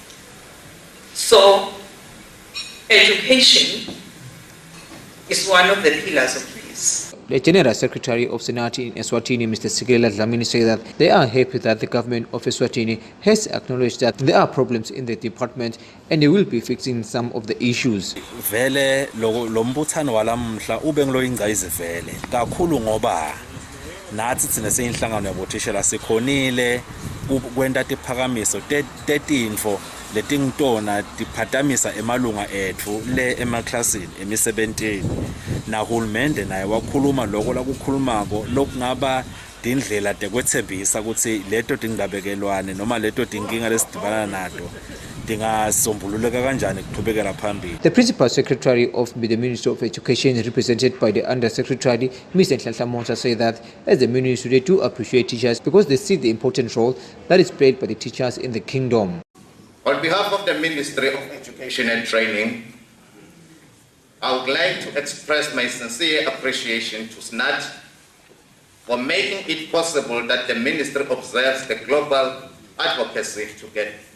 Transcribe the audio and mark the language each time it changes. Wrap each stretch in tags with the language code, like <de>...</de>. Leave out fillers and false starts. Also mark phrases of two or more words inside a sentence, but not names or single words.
<en>So, education is one of the pillars of peace. The General Secretary of Senate in Eswatini, Mr. Sigela Dlamini, said that they are happy that the government of Eswatini has acknowledged that there are problems in the department and they will be fixing some of the issues.</en> <ss>Vele lo mbuthano walamhla ube ngiloyingcayizi vele kakhulu ngoba nathi thina seyinhlangano yabothishela sikhonile kwenta tiphakamiso tetinfo letingitona tiphatamisa emalunga ethu le emaklasini emisebentini nahulumende naye wakhuluma lokho la kukhulumako lokungaba indlela tekwethembisa ukuthi leto tingabekelwane noma leto tinkinga lesidibana nato tingasombululeka kanjani kuqhubekela phambili.</ss> <en>The Principal Secretary of the Ministry of Education, represented by the Under Secretary, Mr. Nhlanhla Monza, said that as the ministry they do appreciate teachers because they see the important role that is played by the teachers in the kingdom. On behalf of the Ministry of Education and Training, I would like to express my sincere appreciation to SNAT for making it possible that the Ministry observes the global advocacy together.</en>